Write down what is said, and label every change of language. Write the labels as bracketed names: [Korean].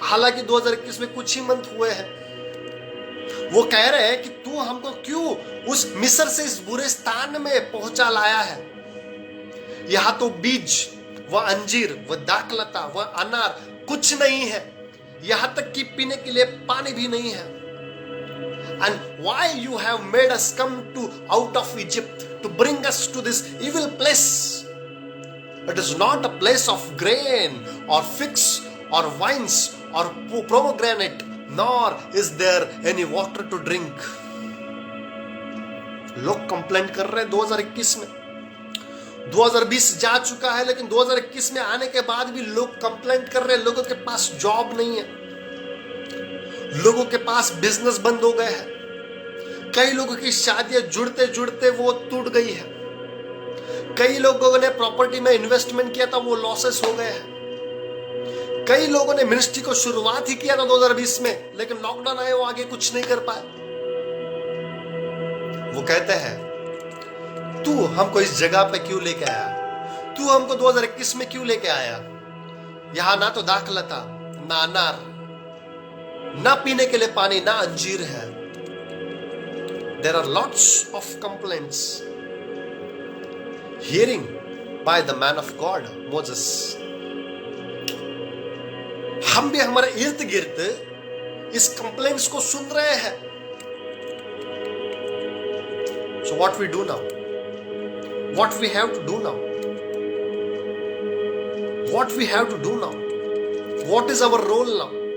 [Hindi] हालांकि 2021 में कुछ ही मंथ हुए हैं। वो कह रहे हैं कि तू हमको क्यों उस मिस्र से इस बुरे स्थान में पहुंचा लाया है। यहां तो बीज व अंजीर व दाखलता व अनार कुछ नहीं है, यहां तक कि पीने के लिए पानी भी नहीं है। [English] and why you have made us come to out of Egypt to bring us to this evil place. It is not a place of grain or figs or vines or pomegranate, nor is there any water to drink. [Hindi] लोग complaint कर रहे हैं 2021 में, 2020 जा चुका है, लेकिन 2021 में आने के बाद भी लोग कंप्लेंट कर रहे हैं। लोगों के पास जॉब नहीं है, लोगों के पास बिजनेस बंद हो गए हैं, कई लोगों की शादियां जुड़ते जुड़ते वो टूट गई है, कई लोगों ने प्रॉपर्टी में इन्वेस्टमेंट किया था वो लॉसेस हो गए हैं, कई लोगों ने मिनिस्ट्री को शुरुआत ही किया था 2020 में, लेकिन लॉकडाउन आए वो आगे कुछ नहीं कर पाए। वो कहते हैं तू हमको इस जगह पे क्यों लेके आया, तू हमको 2021 में क्यों लेके आया, यहां ना तो दाखला था, ना अनार, ना पीने के लिए पानी, ना अंजीर है। [English] There are lots of complaints hearing by the man of God, Moses. [Hindi] हम भी हमारे इर्द गिर्द इस कंप्लेंट्स को सुन रहे हैं। [English] So what we do now? What we have to do now? What we have to do now? What is our role now?